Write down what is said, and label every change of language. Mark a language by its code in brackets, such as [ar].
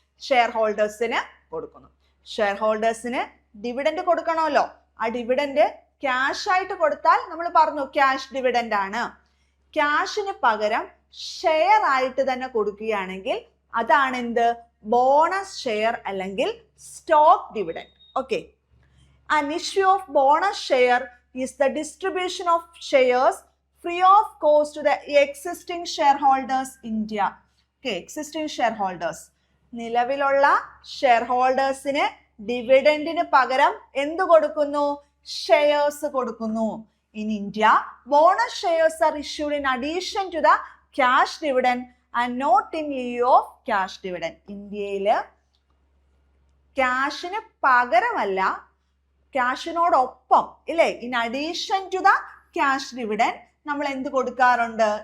[ml] Share ഹോൾഡേഴ്സിന് കൊടുക്കുന്നു. Share ഹോൾഡേഴ്സിന് dividend കൊടുക്കണമല്ലോ. ആ ഡിവിഡൻഡ് ക്യാഷ് ആയിട്ട് കൊടുത്താൽ നമ്മൾ പറഞ്ഞു ക്യാഷ് ഡിവിഡൻഡ് ആണ്. ക്യാഷിന് പകരം ഷെയർ ആയിട്ട് തന്നെ കൊടുക്കുകയാണെങ്കിൽ അതാണ് എന്ത്? ബോണസ് ഷെയർ അല്ലെങ്കിൽ stock dividend. [en] Okay, an issue of bonus share is the distribution of shares free of cost to the existing shareholders in India. Okay, existing shareholders. [ml] നിലവിലുള്ള ഷെയർ ഹോൾഡേഴ്സിന് ഡിവിഡൻഡിന് പകരം എന്ത് കൊടുക്കുന്നു? ഷെയർസ് കൊടുക്കുന്നു. In India, bonus shares are issued in addition to the cash dividend and not in lieu of cash dividend. ഇന്ത്യയിൽ ക്യാഷിന് പകരമല്ല, ക്യാഷിനോടൊപ്പം, ഇല്ലേ? [en] in addition to the cash dividend [ml] നമ്മൾ എന്ത് കൊടുക്കാറുണ്ട്?